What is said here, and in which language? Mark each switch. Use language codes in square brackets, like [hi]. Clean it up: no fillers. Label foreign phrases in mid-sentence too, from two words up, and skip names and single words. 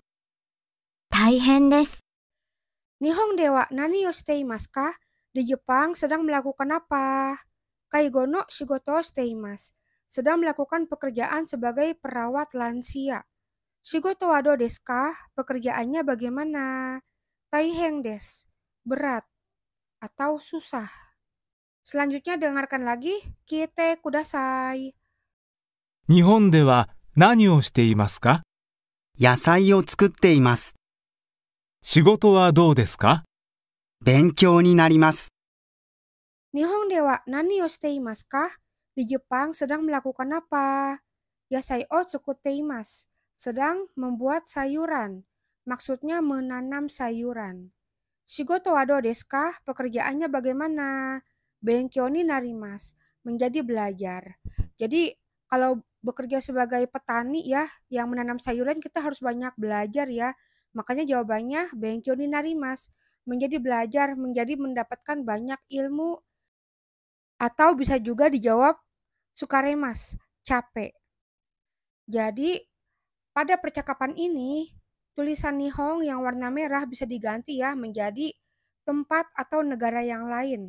[ja] 大変です。日本では何をしていますか? [id] Di Jepang sedang melakukan apa? [ja] 介護の仕事をしています. [id] Sedang melakukan pekerjaan sebagai perawat lansia. [ja] 仕事はどうですか? [id] Pekerjaannya bagaimana? [ja] 大変です. [id] Berat atau susah. Selanjutnya dengarkan lagi, [ja] 聞いてください. 日本では何をしていますか？野菜を作っています。仕事はどうですか？勉強になります。日本では何をしていますか? [id] Di Jepang sedang melakukan apa? [ja] 野菜を作っています, [id] sedang membuat sayuran. Maksudnya menanam sayuran. [ja] 仕事はどうですか? [id] Pekerjaannya bagaimana? [ja] 勉強になります, [id] menjadi belajar. Jadi kalau bekerja sebagai petani ya, yang menanam sayuran kita harus banyak belajar ya. Makanya jawabannya [ja] 勉強になります, [id] menjadi belajar, menjadi mendapatkan banyak ilmu. Atau bisa juga dijawab sukaremasu, capek. Jadi pada percakapan ini tulisan Nihon yang warna merah bisa diganti ya menjadi tempat atau negara yang lain.